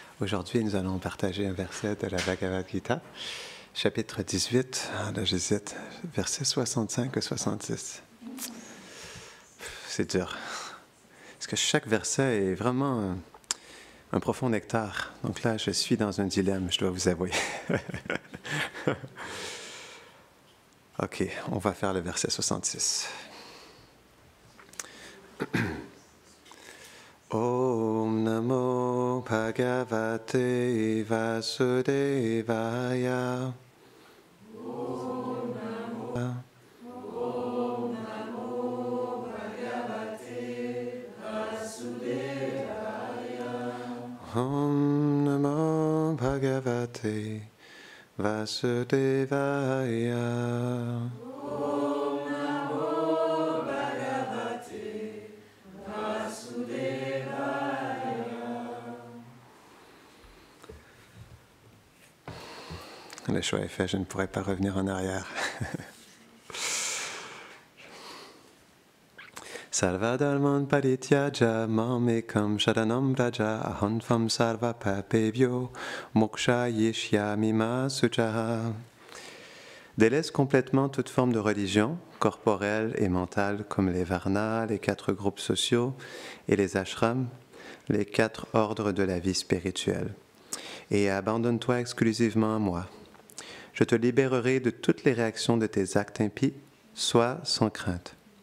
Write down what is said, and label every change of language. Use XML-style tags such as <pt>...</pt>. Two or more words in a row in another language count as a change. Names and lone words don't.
<fr>Aujourd'hui, nous allons partager un verset de la Bhagavad Gita, chapitre 18, là j'hésite, verset 65 ou 66. C'est dur. Parce que chaque verset est vraiment un profond nectar. Donc là, je suis dans un dilemme, je dois vous avouer. Ok, on va faire le verset 66.</fr> <sa>ॐ नमो भगवते वासुदेवाय. ॐ नमो भगवते वासुदेवाय. ॐ नमो भगवते वासुदेवाय.</sa> <fr>Le choix est fait, je ne pourrai pas revenir en arrière.</fr> <sa>सर्वधर्मान् परित्यज्य मामेकं शरणं व्रज अहं सर्व पापेभ्यो मोक्ष यिष्यामि मा शुचः.</sa> <fr>Délaisse complètement toute forme de religion, corporelle et mentale, comme les varnas, les 4 groupes sociaux et les ashrams, les 4 ordres de la vie spirituelle. Et abandonne-toi exclusivement à moi. Je te libérerai de toutes les réactions de tes actes impies, sois sans crainte.</fr>